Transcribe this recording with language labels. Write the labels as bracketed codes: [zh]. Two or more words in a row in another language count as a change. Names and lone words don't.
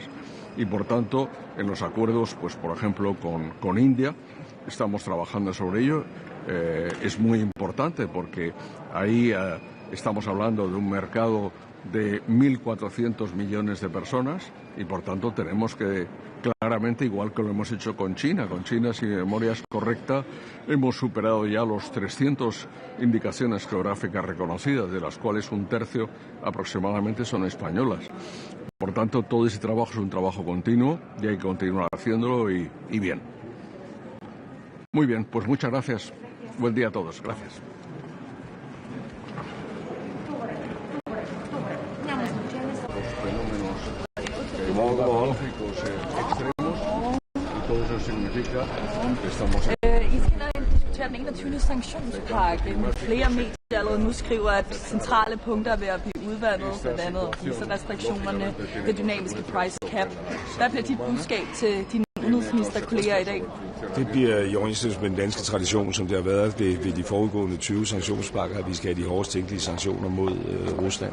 [es] Y por tanto, en los acuerdos, pues por ejemplo, con India, estamos trabajando sobre ello. Es muy importante porque ahí estamos hablando de un mercado de 1.400 millones de personas y por tanto tenemos que claramente, igual que lo hemos hecho con China, si mi memoria es correcta, hemos superado ya los 300 indicaciones geográficas reconocidas, de las cuales un tercio aproximadamente son españolas. Por tanto, todo ese trabajo es un trabajo continuo y hay que continuar haciéndolo y bien. Muy bien, pues muchas gracias. Buen día a todos. Gracias. Climatológicos extremos y todo eso significa que estamos [da] I skal diskutere den 21. sanktionspakke. Flere medier allerede nu skriver, at centrale punkter er ved at blive udvandet, blandt andet restriktionerne, det dynamiske [en] price cap. [da] Hvad bliver dit budskab til dine udenrigsministerkolleger i dag? Det bliver i overensstemmelse med den danske tradition, som det har været ved de foregående 20 sanktionspakker, at vi skal have de hårdest tænkelige sanktioner mod Rusland.